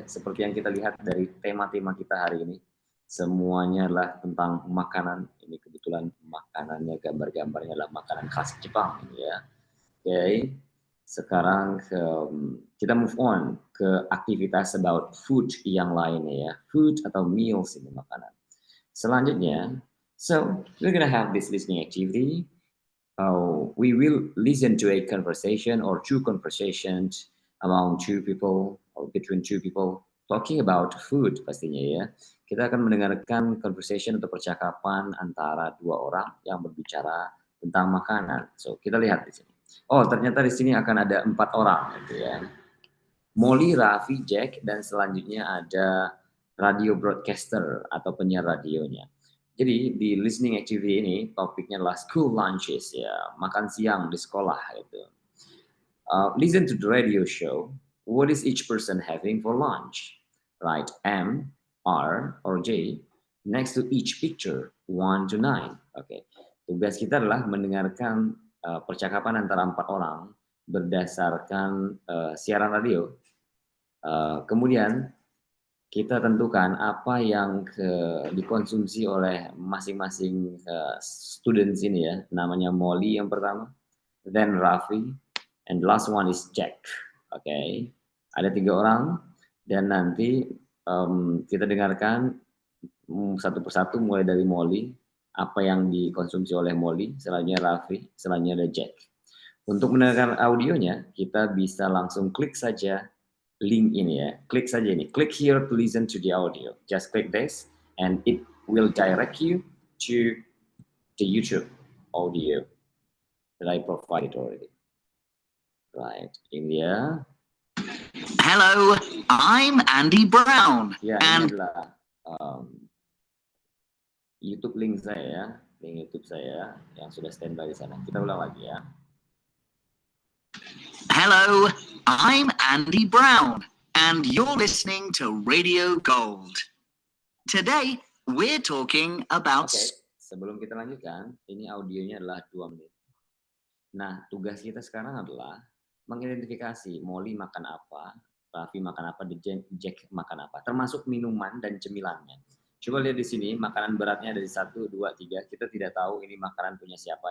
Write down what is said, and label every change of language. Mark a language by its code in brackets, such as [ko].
[id] Seperti yang kita lihat dari tema-tema kita hari ini. Semuanya adalah tentang makanan. Ini kebetulan makanannya, gambar-gambarnya adalah makanan khas Jepang ya. Oke. Sekarang kita [en] move on [id] ke aktivitas [en] about food [id] yang lainnya ya. Food atau meals ini makanan. Selanjutnya, [en] so we're gonna have this listening activity. We will listen to a conversation or two conversations among two people or between two people. talking about food [id] pastinya ya. Kita akan mendengarkan conversation atau percakapan antara dua orang yang berbicara tentang makanan. So, kita lihat di sini. Oh, ternyata di sini akan ada 4 orang gitu ya. Molly, Raffi, Jack, dan selanjutnya ada radio broadcaster atau penyiar radionya. Jadi di listening activity ini topiknya adalah [en] school lunches [id] ya, makan siang di sekolah gitu. [en] Listen to the radio show. What is each person having for lunch? Write M, R, or J next to each picture 1 to 9. [id] Oke. Tugas kita adalah mendengarkan percakapan antara 4 orang berdasarkan siaran radio. Kemudian kita tentukan apa yang dikonsumsi oleh masing-masing students ini ya. Namanya Molly yang pertama, [en] then Raffi, and the last one is Jack. Oke. [id] Ada 3 orang dan nanti kita dengarkan satu persatu mulai dari Molly, apa yang dikonsumsi oleh Molly, selanjutnya Raffi, selanjutnya ada Jack. Untuk mendengarkan audionya, kita bisa langsung klik saja link ini ya. Klik saja ini. [en] Click here to listen to the audio. Just click this and it will direct you to the YouTube audio that I provided already. Right, [id] ini ya. [en] Hello, I'm Andy Brown. [id] Ya, ini adalah YouTube link saya ya. Link YouTube saya yang sudah standby di sana. Kita ulang lagi ya. [en] Hello, I'm Andy Brown, and you're listening to Radio Gold. Today, we're talking about... [id] Oke, sebelum kita lanjutkan, ini audionya adalah 2 menit. Nah, tugas kita sekarang adalah mengidentifikasi Molly makan apa, Raffi makan apa, Jack makan apa, termasuk minuman dan cemilannya. Coba lihat di sini, makanan beratnya ada di 1, 2, 3. Kita tidak tahu ini makanan punya siapa.